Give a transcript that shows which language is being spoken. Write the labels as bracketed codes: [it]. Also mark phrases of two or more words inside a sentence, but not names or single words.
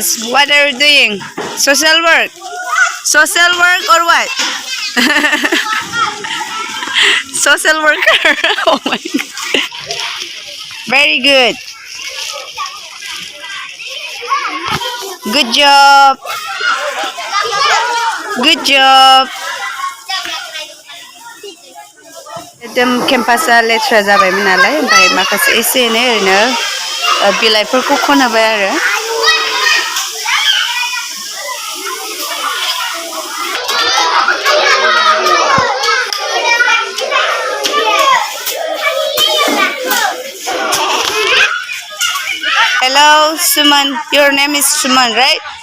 [en] What are you doing? Social work? Social work or what? Social worker. Oh my God. Very good. Good job. Good job. [brx] एकदम केम्पासा लेथ्रा जाबायमोन नालाय ओमफ्राय माखासे एसे एनै ओरैनो बिलाइफोरखौ खनबाय आरो Hello, Suman. [en] Your name is Suman, right?